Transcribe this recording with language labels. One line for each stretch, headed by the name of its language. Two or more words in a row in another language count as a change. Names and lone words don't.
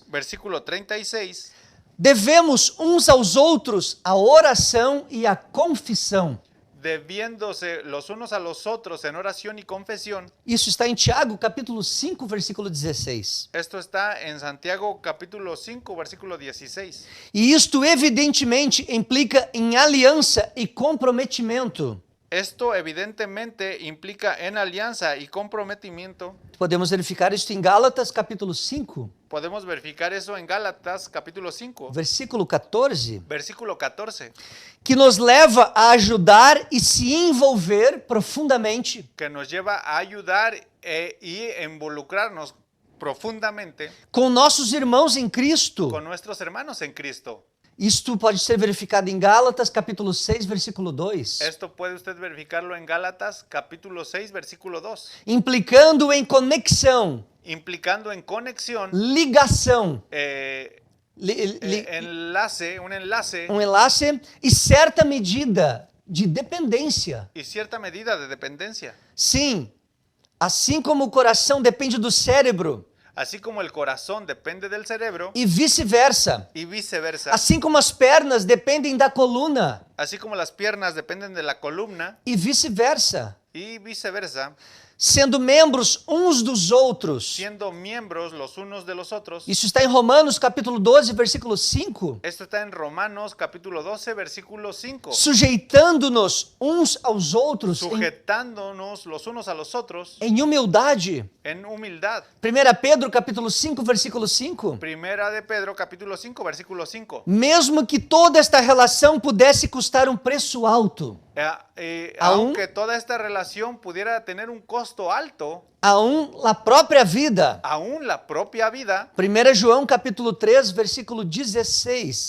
Portuguese: versículo 36. Devemos uns aos outros a oração e a confissão.
Spanish: Debiéndose los unos a los otros en oración y confesión.
Portuguese: Isso está em Tiago capítulo 5, versículo 16.
Spanish: Esto está en Santiago capítulo 5, versículo 16.
Portuguese: E isto evidentemente implica em aliança e comprometimento.
Spanish: Esto evidentemente implica en alianza y comprometimiento.
Portuguese: Podemos verificar isto em Gálatas capítulo 5,
Spanish: Podemos verificar eso en Gálatas capítulo 5,
Portuguese: versículo 14,
Spanish: versículo 14,
Portuguese: que nos leva a ajudar e se envolver profundamente
Spanish: que nos lleva a ayudar y involucrarnos profundamente
Portuguese: com nossos irmãos em Cristo.
Spanish: con nuestros hermanos en Cristo.
Portuguese: Isto pode ser verificado em Gálatas capítulo 6, versículo 2,
Spanish: Esto puede usted verificarlo en Gálatas capítulo 6, versículo 2,
Portuguese: implicando em conexão,
Spanish: implicando en conexión,
Portuguese: ligação,
Spanish: un enlace
Portuguese: um enlace e certa medida de dependência.
Spanish: y cierta medida de dependencia.
Portuguese: Sim, assim como o coração depende do cérebro
Spanish: Así como el corazón depende del cerebro
Portuguese: e vice-versa.
Spanish: y viceversa.
Portuguese: Assim como as pernas dependem da coluna
Spanish: Así como las piernas dependen de la columna
Portuguese: e vice-versa.
Spanish: y viceversa,
Portuguese: Sendo membros uns dos outros.
Spanish: siendo miembros los unos de los otros.
Portuguese: Isso está em Romanos capítulo 12, versículo 5.
Spanish: Esto está en Romanos capítulo 12, versículo 5.
Portuguese: Sujeitando-nos uns aos outros
Spanish: Sujetándonos los unos a los otros
Portuguese: em humildade.
Spanish: en humildad.
Portuguese: 1 Pedro capítulo 5, versículo 5.
Spanish: Primera de Pedro capítulo 5, versículo 5.
Portuguese: Mesmo que toda esta relação pudesse custar preço alto,
Spanish: Aunque toda esta relación pudiera tener un costo alto,
Portuguese: aún a própria vida.
Spanish: aún la propia vida.
Portuguese: 1 João capítulo 3, versículo 16.